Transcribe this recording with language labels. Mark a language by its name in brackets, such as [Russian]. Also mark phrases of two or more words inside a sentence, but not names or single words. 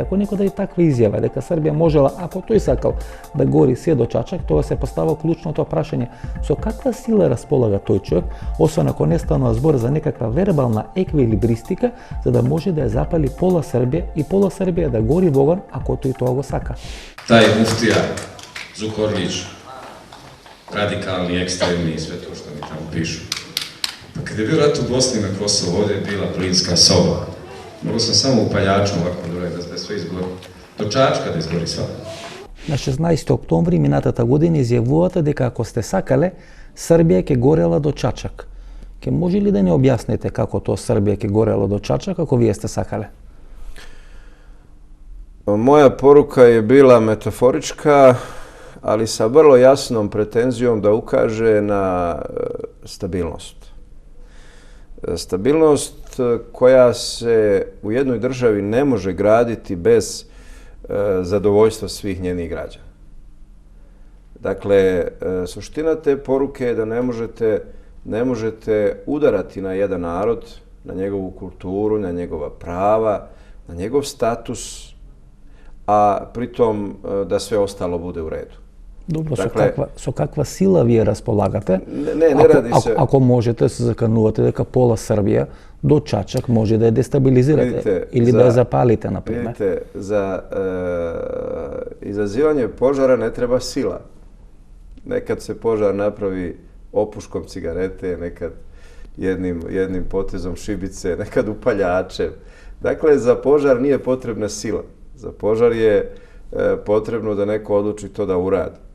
[Macedonian] Ако некој даде таква изјава дека Србија можела, ако тој сакал, да гори се до Чачак, тоа се постава клучното прашање: со каква сила располага тој човек, освен ако не станува збор за некаква вербална еквилибристика, за да може да ја запали пола Србија и пола Србија да гори во оган, ако тој тоа го сака. [Serbian] Тај муфтија Зукорлиќ, радикални, екстремни и све тоа што ми таму пишу. [Bosnian] Pa kada je bio rat u Bosni na Kosovo, ovdje je bila plinska soba. Mogu sam samo upaljačom ovako dole da sve izgori. Do Čačka da izgori sva. [Macedonian] На 16 октомври минатата година изјавувате дека ако сте сакале, Србија ќе горела до Чачак. Ке може ли да не објасните како тоа Србија ќе горела до Чачак ако вие сте сакале? [Bosnian] Moja poruka je bila metaforička, ali sa vrlo jasnom pretenzijom da ukaže na stabilnost. Stabilnost koja se u jednoj državi ne može graditi bez zadovoljstva svih njenih građana. Dakle, suština te poruke je da ne možete udarati na jedan narod, na njegovu kulturu, na njegova prava, na njegov status, a pritom da sve ostalo bude u redu. [Macedonian] Добро, со каква сила вие располагате? [Serbian] Не ради се. [Macedonian] Ако можете се заканувате дека пола Србија до Чачак може да ја дестабилизирате или да ја запалите, например. [Bosnian] Vidite, za izazivanje požara ne treba sila. Nekad se požar napravi opuškom cigarete, nekad jednim potezom šibice, nekad upaljačem. Dakle, za požar nije potrebna sila. Za požar je potrebno da neko odluči to da uradi.